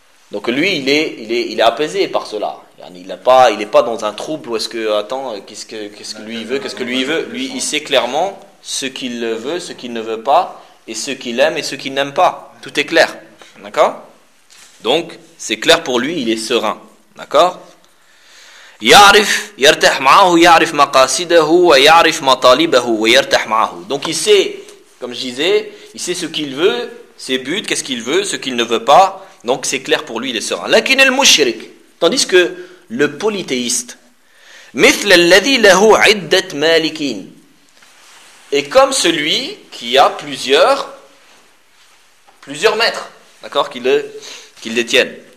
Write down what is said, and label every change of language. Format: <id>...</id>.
<fr>Donc lui, il est apaisé par cela. Il n'est pas dans un trouble où est-ce que, attends, qu'est-ce que lui veut, qu'est-ce que lui veut. Lui, il sait clairement ce qu'il veut, ce qu'il ne veut pas, et ce qu'il aime et ce qu'il n'aime pas. Tout est clair. D'accord ? Donc, c'est clair pour lui, il est serein. D'accord ?</fr> <ar>يعرف يرتاح معه يعرف مقاصده ويعرف مطالبه ويرتاح معه.</ar> <fr>Donc il sait, comme je disais, il sait ce qu'il veut, ses buts, qu'est-ce qu'il veut, ce qu'il ne veut pas. Donc c'est clair pour lui, il est serein.</fr> <ar>لكن المشرك,</ar> <fr>tandis que le polythéiste,</fr> <ar>مثل الذي له عدة مالكين,</ar> <fr>est comme celui qui a plusieurs maîtres, d'accord, qu'il détienne.</fr>